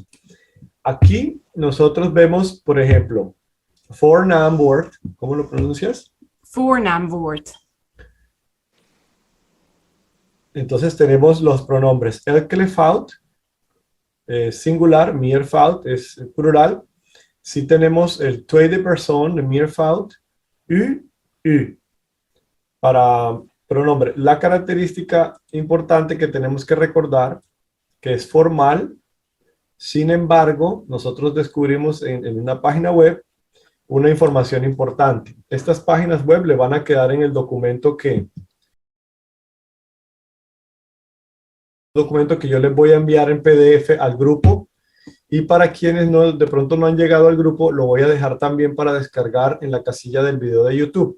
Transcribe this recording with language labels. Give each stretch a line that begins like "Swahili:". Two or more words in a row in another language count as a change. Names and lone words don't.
Spanish: Aquí nosotros vemos, por ejemplo, voornaamwoord. ¿Cómo lo pronuncias? Voornaamwoord. Entonces tenemos los pronombres elkelefout, singular, meervoud es plural. Sí tenemos el
Dutch: tweede persoon, de meervoud,
Spanish: u. Para pronombre. La característica importante que tenemos que recordar, que es formal. Sin embargo, nosotros descubrimos en una página web una información importante. Estas páginas web le van a quedar en el documento que yo les voy a enviar en PDF al grupo, y para quienes de pronto no han llegado al grupo, lo voy a dejar también para descargar en la casilla del video de YouTube.